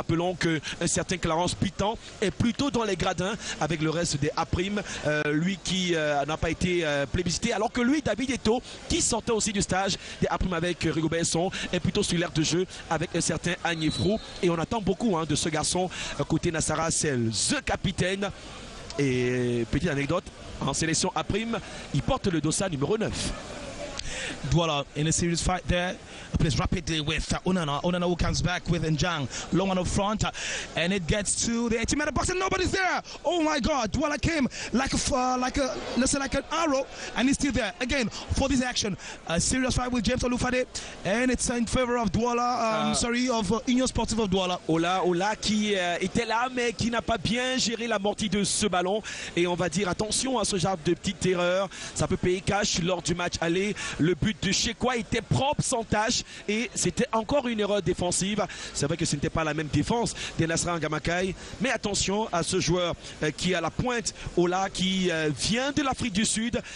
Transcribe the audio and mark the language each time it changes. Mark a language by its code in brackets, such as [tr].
[fr] Rappelons qu'un certain Clarence Pitan est plutôt dans les gradins avec le reste des A', lui qui n'a pas été plébiscité, alors que lui, David Eto'o, qui sortait aussi du stage des A' avec Rigobert Song, est plutôt sur l'aire de jeu avec un certain Agnifrou. Et on attend beaucoup de ce garçon côté Nassara, c'est le capitaine. Et petite anecdote, en sélection A', il porte le dossard numéro 9. [en] Douala in a serious fight there. Plays rapidly with Onana. Onana who comes back with Njang. Long one up front. And it gets to the 18-meter box and nobody's there. Oh my God. Douala came like an arrow and he's still there. Again, for this action, a serious fight with James Olufade. And it's in favor of Douala, of Union Sportive of Douala. [fr] Ola qui était là mais qui n'a pas bien géré l'amorti de ce ballon. Et on va dire attention à ce genre de petite erreur. Ça peut payer cash lors du match aller. Le but de Chekwa était propre, sans tâche, et c'était encore une erreur défensive. C'est vrai que ce n'était pas la même défense des Nasra Ngamakai, mais attention à ce joueur qui est à la pointe, Ola, qui vient de l'Afrique du Sud.